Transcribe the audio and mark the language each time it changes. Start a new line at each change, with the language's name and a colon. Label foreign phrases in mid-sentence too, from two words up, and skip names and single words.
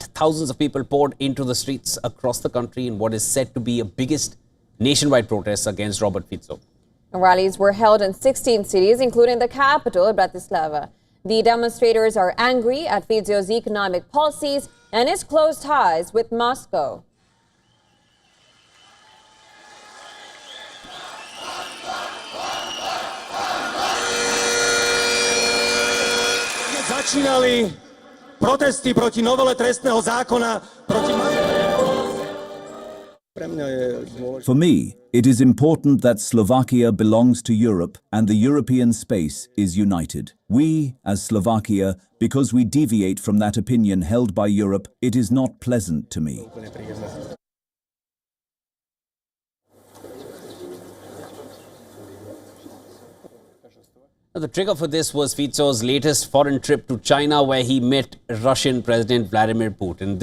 English: Thousands of people poured into the streets across the country in what is said to be a biggest nationwide protest against Robert Fico. Rallies were held in 16 cities, including the capital, Bratislava. The demonstrators are angry at Fico's economic policies and his close ties with Moscow.
Slovak: Začínali protesty proti novele trestného zákona, proti
English: For me, it is important that Slovakia belongs to Europe and the European space is united. We, as Slovakia, because we deviate from that opinion held by Europe, it is not pleasant to me. The trigger for this was Fico's latest foreign trip to China, where he met Russian President Vladimir Putin.